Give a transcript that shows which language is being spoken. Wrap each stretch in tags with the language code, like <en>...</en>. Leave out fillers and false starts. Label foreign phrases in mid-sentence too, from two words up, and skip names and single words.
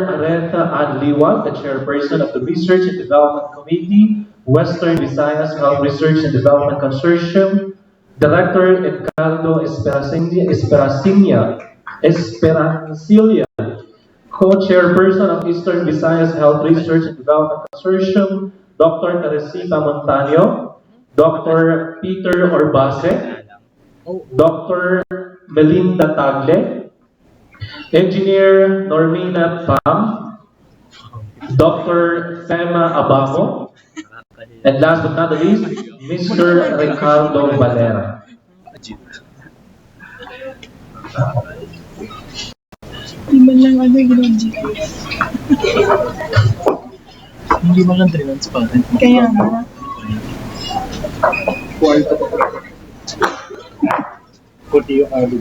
<en>Aretha Adliwa, the Chairperson of the Research and Development Committee, Western Visayas Health Research and Development Consortium, Director Edgardo Esperancilla, Co-Chairperson of Eastern Visayas Health Research and Development Consortium, Dr. Teresita Montaño, Dr. Peter Orbase, Dr. Melinda Tagle, Engineer Normina Pam, Dr. Fema Abamo, and last but not the least, Mr. Ricardo Valera.</en> <tl>Hindi man lang ano yung Hindi mo lang transparent. Kaya nga. Puti yung alog.</tl>